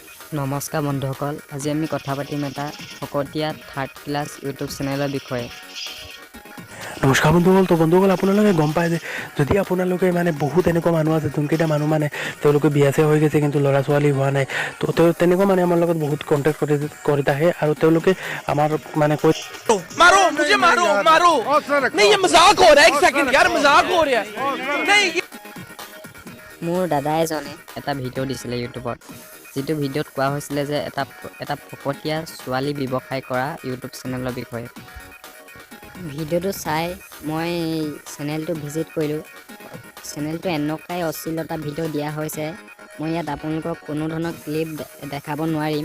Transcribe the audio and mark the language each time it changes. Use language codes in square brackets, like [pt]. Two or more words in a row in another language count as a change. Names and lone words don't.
[as] নমস্কাৰ বন্ধুসকল, আজি আমি কথা পাতিম এটা ফকতীয়া [en] third class [as] ইউটিউব চেনেলৰ বিষয়ে। নমস্কাৰ বন্ধুসকল। তো বন্ধুসকল, আপোনালোকে গম পায় যে যদি আপোনালোকে মানে বহুত এনেকুৱা মানুহ আছে যোনকেইটা মানুহ মানে তেওঁলোকে বিয়া চিয়া হৈ গৈছে কিন্তু ল'ৰা ছোৱালী হোৱা নাই, তো তেনেকুৱা মানে আমাৰ লগত বহুত কণ্টেক্ট কৰি আহে আৰু তেওঁলোকে আমাৰ মানে কৈ [hi] मारो मुझे मारो मारो नहीं ये मजाक हो रहा है एक सेकंड यार मजाक हो रहा है नहीं [as] মোৰ দাদা এজনে এটা ভিডিঅ' দিছিলে ইউটিউবত, যিটো ভিডিঅ'ত কোৱা হৈছিলে যে এটা ফকতীয়া ছোৱালী ব্যৱসায় কৰা ইউটিউব চেনেলৰ বিষয়ে। ভিডিঅ'টো চাই মই চেনেলটো ভিজিট কৰিলোঁ। চেনেলটো এনেকুৱাই অশ্লীলতা ভিডিঅ' দিয়া হৈছে, মই ইয়াত আপোনালোকক কোনো ধৰণৰ ক্লিপ দেখাব নোৱাৰিম।